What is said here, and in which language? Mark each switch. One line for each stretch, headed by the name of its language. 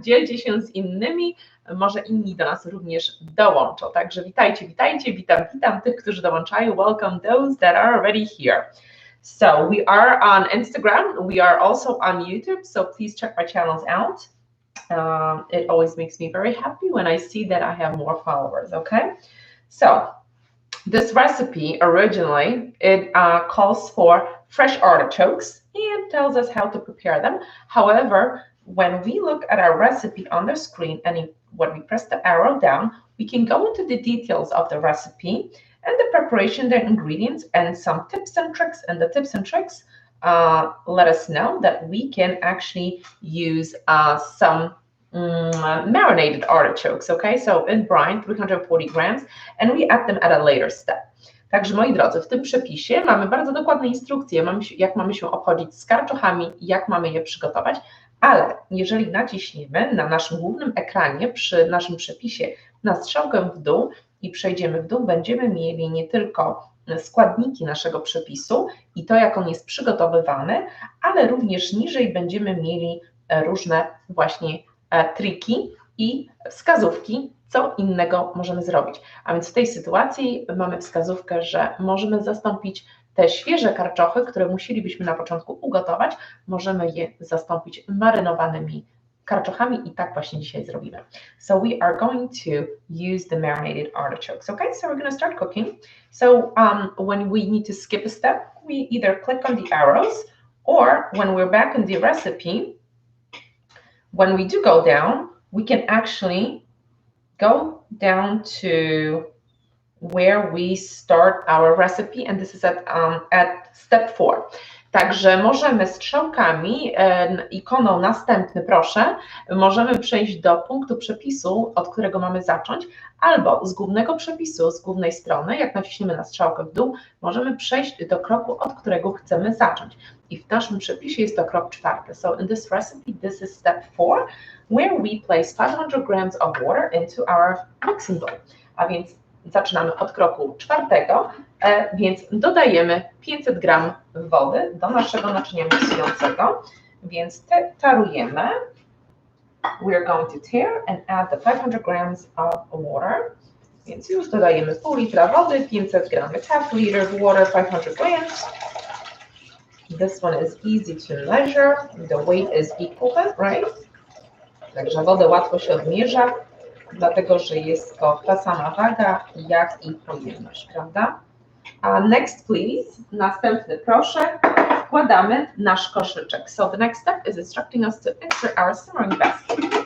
Polish: Dzielcie się z innymi. Może inni do nas również dołączą. Także witam tych, którzy dołączają.
English: Welcome those that are already here. So we are on Instagram. We are also on YouTube. So please check my channels out. It always makes me very happy when I see that I have more followers, okay? So this recipe originally, it calls for fresh artichokes and tells us how to prepare them. However, when we look at our recipe on the screen and when we press the arrow down, we can go into the details of the recipe and the preparation, the ingredients, and some tips and tricks. And the tips and tricks let us know that we can actually use some marinated artichokes, okay? So in brine, 340 grams, and we add them at a later step.
Polish: Także moi drodzy, w tym przepisie mamy bardzo dokładne instrukcje, jak mamy się obchodzić z karczochami, jak mamy je przygotować, ale jeżeli naciśniemy na naszym głównym ekranie przy naszym przepisie na strzałkę w dół i przejdziemy w dół, będziemy mieli nie tylko składniki naszego przepisu i to, jak on jest przygotowywany, ale również niżej będziemy mieli różne właśnie triki i wskazówki, co innego możemy zrobić. A więc w tej sytuacji mamy wskazówkę, że możemy zastąpić te świeże karczochy, które musielibyśmy na początku ugotować, możemy je zastąpić marynowanymi karczochami i tak właśnie dzisiaj zrobimy.
English: So we are going to use the marinated artichokes. Okay, so we're going to start cooking. So when we need to skip a step, we either click on the arrows, or when we're back in the recipe, when we do go down, we can actually go down to where we start our recipe, and this is at step 4.
Polish: Także możemy strzałkami, ikoną następny proszę, możemy przejść do punktu przepisu, od którego mamy zacząć, albo z głównego przepisu, z głównej strony, jak naciśniemy na strzałkę w dół, możemy przejść do kroku, od którego chcemy zacząć. I w naszym przepisie jest to krok 4.
English: So in this recipe, this is step 4, where we place 500 grams of water into our mixing bowl.
Polish: A więc zaczynamy od kroku 4, więc dodajemy 500 gram wody do naszego naczynia miksującego, więc tarujemy.
English: We're going to tear and add the 500 grams of water.
Polish: Więc już dodajemy pół litra wody, 500 gram,
English: half liter water, 500 grams. This one is easy to measure. The weight is equal, right?
Polish: Także wodę łatwo się odmierza, dlatego że jest to ta sama waga, jak i pojemność, prawda?
English: Next, please.
Polish: Następny, proszę. Wkładamy nasz koszyczek.
English: So the next step is instructing us to insert our simmering basket.